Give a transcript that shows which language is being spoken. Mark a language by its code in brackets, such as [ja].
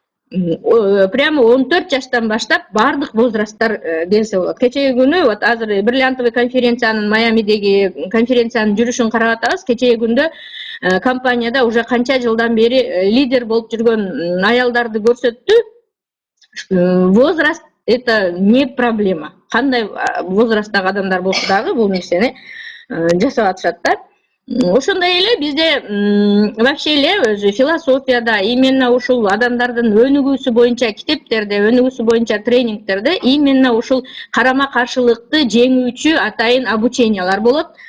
[ky] Прямо 14 жаштан баштап бардык возрасттар келсе болот. Кечеги күнү вот азыр бриллиантовый конференциянын Майамидеги конференциянын жүрүшүн карап атабыз. Кечеги күндө компанияда уже канча жылдан бери лидер болуп жүргөн аялдарды көрсөттү. [ru] Возраст это не проблема. [ky] Кандай возрасттагы адамдар болсо дагы бул нерсени жасап атышат да. Ошондой эле бизде вообще эле өзү философияда именно ушул адамдардын өнүгүүсү боюнча китептерде, өнүгүүсү боюнча тренингтерде именно ушул карама каршылыкты жеңүүчү атайын обучениялар болот.